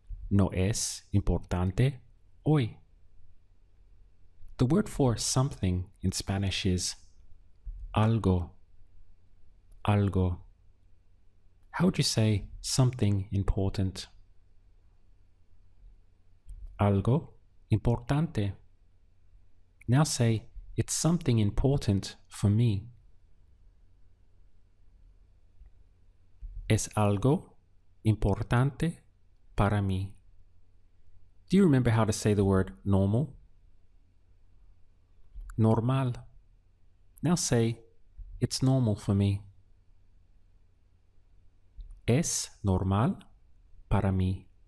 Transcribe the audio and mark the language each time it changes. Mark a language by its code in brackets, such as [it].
[en] No es importante hoy. The word for something in Spanish is algo. Algo. How would you say something important? Algo importante. Now say it's something important for me. [es] Es algo importante para mí. [en] Do you remember how to say the word normal? Normal. Now say, it's normal for me. [es] Es normal para mí.